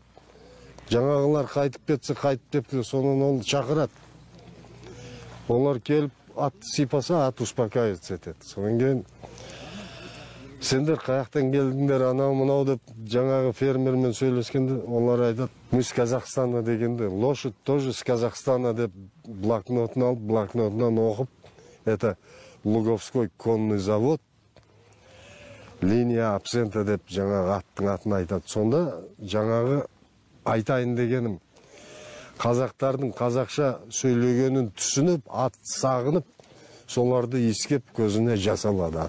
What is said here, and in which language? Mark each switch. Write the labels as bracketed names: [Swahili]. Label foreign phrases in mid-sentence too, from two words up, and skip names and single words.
[Kazakh] Жаңағылар қайтып кетсе, сонан ол шақырады. Олар келіп, ат сипаса, ат успокаиваться етеді. Сонан кейін, сендер қаяқтан келдіңдер, анау-мынау деп, жаңағы фермермен сөйлескенде, олар айтады, [Russian] мы с Казахстана дегенде, лошадь тоже с Казахстана [Kazakh] деп блокнотын алып, блокнотынан оқып, [Russian] это Луговской конный завод, линия абсента [Kazakh] деп жаңағы аттың атын айтады. Сонда жаңағы айтайын дегенім, қазақтардың қазақша сөйлегенін түсініп, ат сағынып, соларды иіскеп көзіне жас алады.